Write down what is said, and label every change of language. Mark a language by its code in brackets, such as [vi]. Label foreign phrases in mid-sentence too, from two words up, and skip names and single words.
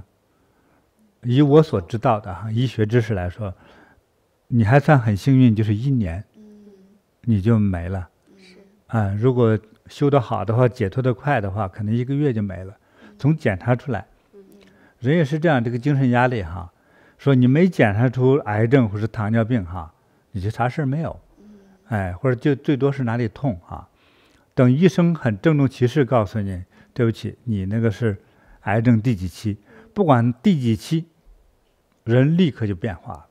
[zh] 以我所知道的醫學知識來說，你還算很幸運，就是1年，你就沒了。如果修得好的話，解脫得快的話，可能1個月就沒了。從檢查出來。人也是這樣，這個精神壓力哈，說你沒檢查出癌症或是糖尿病哈，你就啥事沒有，或者就最多是哪裡痛哈，等醫生很鄭重其事告訴你，對不起，你那個是癌症第幾期，不管第幾期，人立刻就變化了，